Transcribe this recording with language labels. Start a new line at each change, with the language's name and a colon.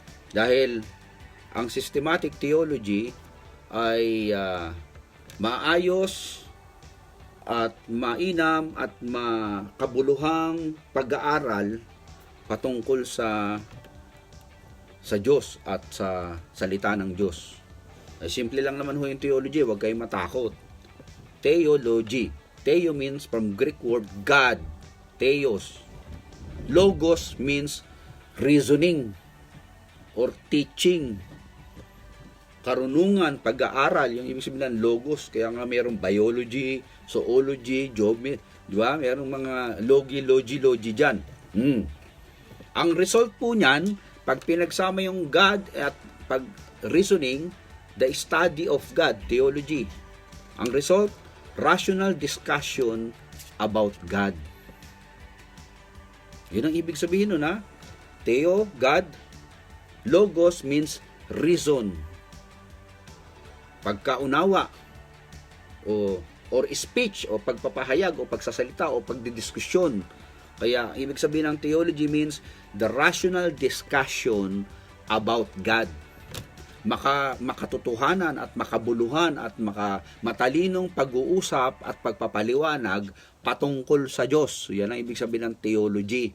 Filipino: Dahil, ang systematic theology ay maayos at mainam at makabuluhang pag-aaral patungkol sa Diyos at sa salita ng Diyos. Ay, simple lang naman ho yung theology, huwag kayong matakot. Theology.
English: Theo means from Greek word God. Theos. Logos means reasoning or teaching.
Filipino: Karunungan, pag-aaral, yung ibig sabihin ng logos. Kaya nga mayroong biology, zoology, geometry, di ba? Mayroong mga logi dyan. Ang result po niyan, pag pinagsama yung God at pag-reasoning,
English: the study of God,
Filipino: theology. Ang result,
English: rational discussion about God.
Filipino: Yun ang ibig sabihin nun ha.
English: Theo, God. Logos means reason.
Filipino: Pagkaunawa or speech o pagpapahayag o pagsasalita o pagdidiskusyon. Kaya ibig sabihin ng
English: theology means the rational discussion about God.
Filipino: Makatotohanan at makabuluhan at matalinong pag-uusap at pagpapaliwanag patungkol sa Diyos. Yan ang ibig sabihin ng theology.